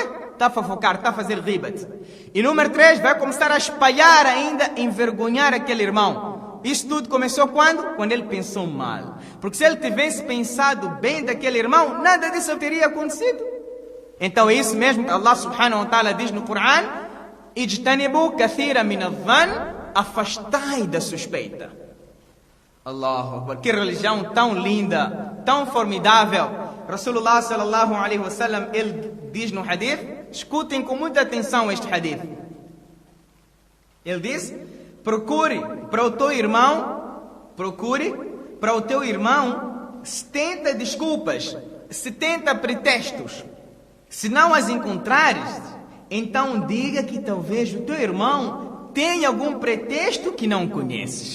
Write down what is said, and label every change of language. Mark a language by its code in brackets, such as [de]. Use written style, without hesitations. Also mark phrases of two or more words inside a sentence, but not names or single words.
[pt] Está a fofocar, está a fazer ribat. E número 3, vai começar a espalhar ainda, envergonhar aquele irmão. Isso tudo começou quando? Quando ele pensou mal. Porque se ele tivesse pensado bem daquele irmão, nada disso teria acontecido. Então é isso mesmo que Allah [ar] سبحانه وتعالى [pt] diz no Coran: [ar] اجتنبوا كثيرا من الظن, [pt] afastai da suspeita. [ar] الله أكبر, [pt] que religião tão linda, tão formidável. [ar] رسول الله صلى الله عليه وسلم, [pt] ele diz no hadith, escutem com muita atenção este hadith. Ele diz: procure para o teu irmão 70 desculpas, 70 pretextos. Se não as encontrares, então diga que talvez o teu irmão tenha algum pretexto que não conheces.